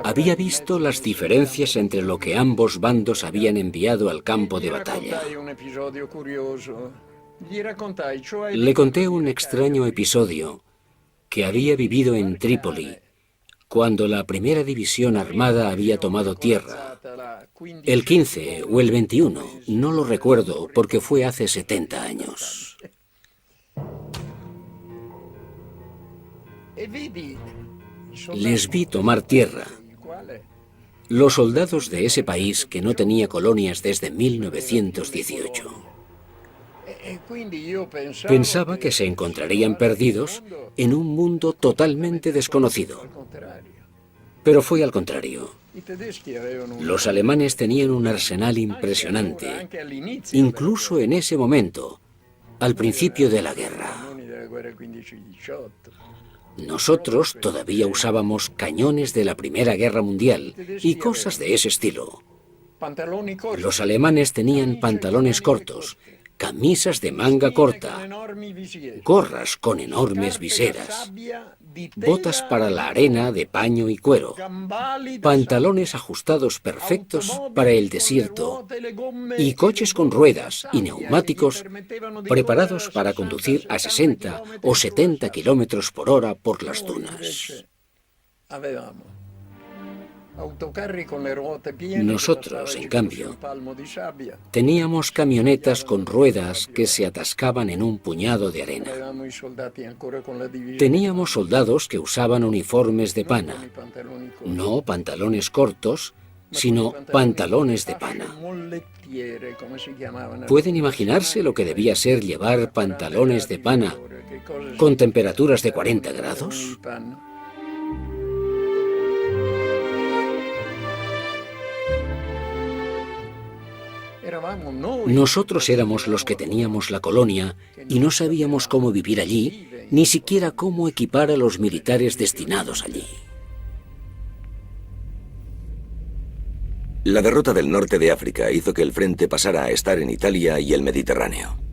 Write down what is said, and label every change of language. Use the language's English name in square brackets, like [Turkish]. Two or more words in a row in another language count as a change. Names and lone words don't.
[Spanish] Había visto las diferencias entre lo que ambos bandos habían enviado al campo de [Italian] Gli [Spanish] batalla. [Italian] raccontai un episodio curioso. Gli raccontai, cioè, [Spanish] Le conté un extraño episodio que había vivido en Trípoli cuando la primera división armada había tomado tierra. El 15 o el 21, no lo recuerdo porque fue hace 70 años. [Italian] E vidi i soldati [Spanish] Les vi tomar tierra. [Italian] il quale [Spanish] Los soldados de ese país que no tenía colonias desde 1918. [Italian] e quindi io [Spanish] Pensaba que se encontrarían perdidos en un mundo totalmente desconocido. [Italian] al contrario. [Spanish] Pero fue al contrario. [Italian] I tedeschi avevano [Spanish] Los alemanes tenían un arsenal impresionante, [Italian] anche all'inizio [Spanish] incluso en ese momento, al principio de la guerra. [Italian] cañoni della guerra 15-18. [Spanish] Nosotros todavía usábamos cañones de la Primera Guerra Mundial y cosas de ese estilo. [Italian] Pantaloni corti, [Spanish] Los alemanes tenían pantalones cortos, camisas de manga corta, [Italian] enormi visiere, [Spanish] gorras con enormes [Italian] scarpe da [Spanish] viseras, [Italian] sabbia di [Spanish] botas [Italian] tela, [Spanish] para la arena de paño y cuero, [Italian] gambali da [Spanish] pantalones ajustados perfectos para el desierto y coches con ruedas y neumáticos preparados para conducir a 60 o 70 kilómetros por hora por las dunas. [Italian] Avevamo autocarri con le ruote piene. [Spanish] Nosotros, [Italian] che [Spanish] en [Italian] bastavano [Spanish] cambio, [Italian] un palmo di sabbia. [Spanish] Teníamos camionetas con ruedas que se atascaban en un puñado de arena. [Italian] Avevamo i soldati ancora con la divisione. [Spanish] Teníamos soldados que usaban uniformes de [Italian] con i [Spanish] pana, [Italian] pantaloni corti, [Spanish] no pantalones cortos, [Italian] ma [Spanish] sino [Italian] con i [Spanish] pantalones de [Italian] fasce [Spanish] pana. [Italian] mollettiere, come si chiamavano. [Spanish] ¿Pueden imaginarse lo que debía ser llevar pantalones de pana [Italian] Che cosa [Spanish] con [Italian] si- [Spanish] temperaturas de 40 [Italian] pantaloni [Spanish] grados? [Italian] di panno. Eravamo noi [Spanish] Nosotros éramos los que teníamos la colonia y no sabíamos cómo vivir allí, ni siquiera cómo equipar a los militares destinados allí. La derrota del norte de África hizo que el frente pasara a estar en Italia y el Mediterráneo.